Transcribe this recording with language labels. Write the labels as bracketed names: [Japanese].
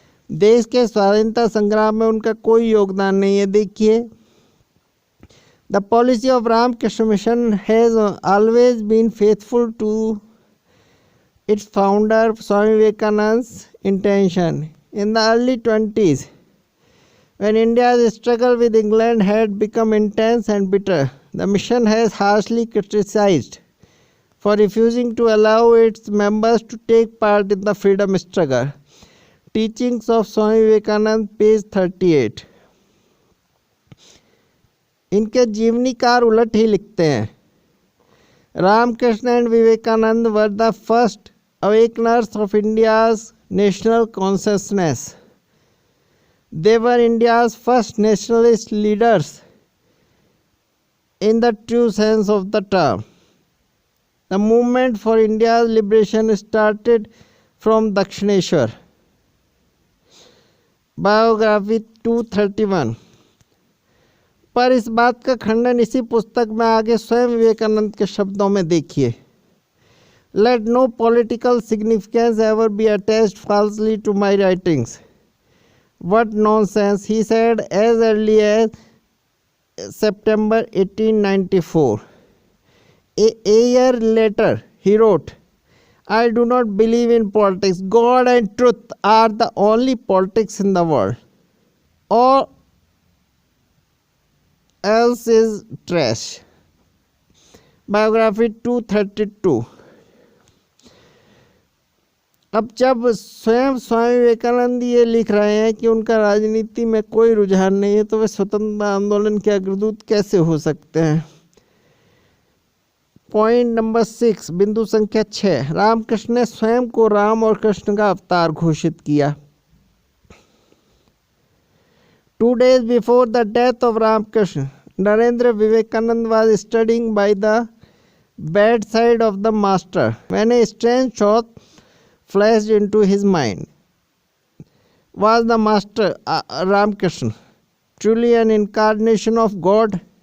[Hindi] देश के स्वाधीनता संग्राम में उनका कोई योगदान नहीं है। [English] देखिए, the policy of Ramakrishna Mission has always been faithful to its founder Swami Vivekananda's intention. In the early 20s, when India's struggle with England had become intense and bitter, the mission has harshly criticized for refusing to allow its members to take part in the freedom struggle. Teachings of Swami Vivekananda, page 38. [Hindi] इनके जीवनीकार उलट ही लिखते हैं। [English] Ramakrishna and Vivekananda were the first awakeners of India's national consciousness. They were India's first nationalist leaders in the true sense of the term. The movement for India's liberation started from Dakshineshwar. Biography 231। [Hindi] पर इस बात का खंडन इसी पुस्तक में आगे स्वयं विवेकानंद के शब्दों में देखिए। [English] Let no political significance ever be attached falsely to my writings. What nonsense, he said as early as September 1894. A year later, he wrote, I do not believe in politics. God and truth are the only politics in the world. All else is trash. Biography 232। [Hindi] अब जब स्वयं स्वामी विवेकानंद ये लिख रहे हैं कि उनका राजनीति में कोई रुझान नहीं है, तो वे स्वतंत्रता आंदोलन के अग्रदूत कैसे हो सकते हैं। [English] point number 6, [Hindi] बिंदु संख्या 6, रामकृष्ण ने स्वयं को राम और कृष्ण का अवतार घोषित किया। [English] 2 days before the death of Ramakrishna, Narendra Vivekanand was studying by the bedside of the master when a strange thought flashed into his mind. Was the master Ramakrishna truly an incarnation of God?